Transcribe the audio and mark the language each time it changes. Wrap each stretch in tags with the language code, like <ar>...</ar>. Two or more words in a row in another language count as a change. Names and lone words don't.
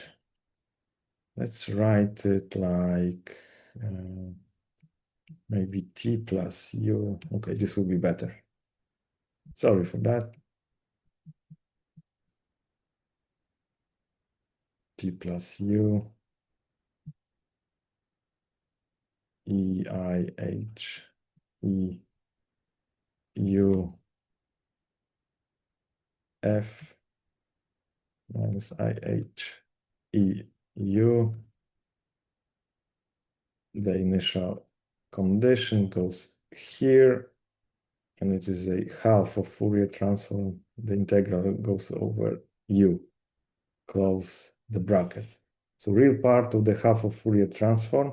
<en>Let's write it like maybe T plus U. Okay, this will be better. Sorry for that. T plus U. EIH E U F minus IH E U. The initial condition goes here, and it is a half of Fourier transform. The integral goes over U. Close the bracket. So real part of the half of Fourier transform.</en>